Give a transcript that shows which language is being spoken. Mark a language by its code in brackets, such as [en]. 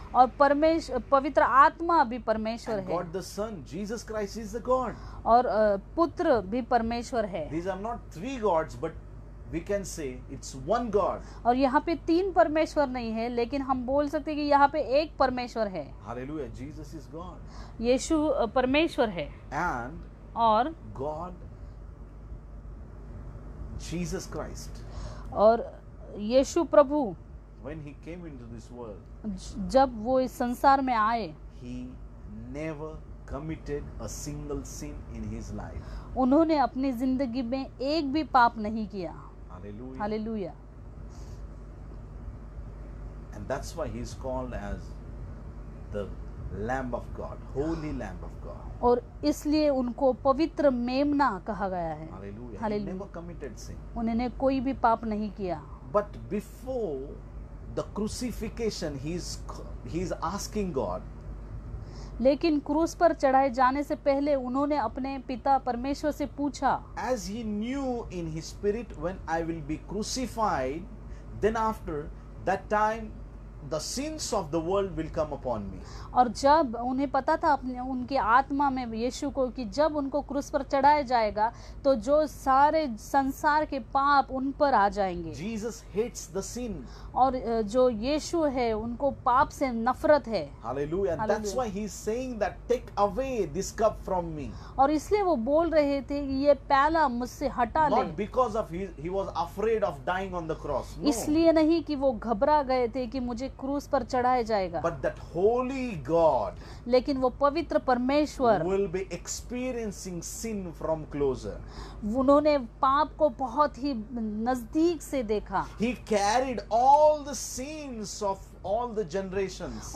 [hi] और पवित्र आत्मा भी परमेश्वर [en] And [hi] है। [en] God the Son, Jesus Christ is the God. [hi] और पुत्र भी परमेश्वर है। [en] These are not three gods, but we can say it's one God. [hi] और यहाँ पे तीन परमेश्वर नहीं है, लेकिन हम बोल सकते हैं कि यहाँ पे एक परमेश्वर है। [en] Hallelujah. Jesus is God. [hi] यीशु परमेश्वर है। [en] And [hi] और [en] God, Jesus Christ, [hi] और यीशु प्रभु [en] when he came into this world, [hi] जब वो इस संसार में आए, [en] he never committed a single sin in his life. [hi] उन्होंने अपनी जिंदगी में एक भी पाप नहीं किया। [en] Hallelujah. [hi] Hallelujah. [en] And that's why he is called as the Lamb of God, Holy Lamb of God. [hi] और इसलिए उनको पवित्र मेमना कहा गया है। [en] Hallelujah. He Hallelujah। never committed sin. [hi] उन्होंने कोई भी पाप नहीं किया। [en] But before the crucifixion, he is asking God, [hi] लेकिन क्रूस पर चढ़ाए जाने से पहले उन्होंने अपने पिता परमेश्वर से पूछा, [en] as he knew in his spirit, when I will be crucified, then after that time the sins of the world will come upon me. [hi] और जब उन्हें पता था अपने उनकी आत्मा में यीशु को कि जब उनको क्रूस पर चढ़ाया जाएगा तो जो सारे संसार के पाप उन पर आ जाएंगे। [en] Jesus hates the sin. [hi] और जो यीशु है उनको पाप से नफरत है। [en] Hallelujah. And that's Hallelujah. why he's saying that take away this cup from me. [hi] और इसलिए वो बोल रहे थे कि ये प्याला मुझसे हटा ले। [en] Not because of he was afraid of dying on the cross. No. [hi] इसलिए नहीं कि वो घबरा गए थे कि मुझे क्रूस पर चढ़ाया जाएगा, [en] But that holy God [hi] लेकिन वो पवित्र परमेश्वर [en] will be experiencing sin from closer. [hi] उन्होंने पाप को बहुत ही नजदीक से देखा [en] He carried all the sins of all the generations.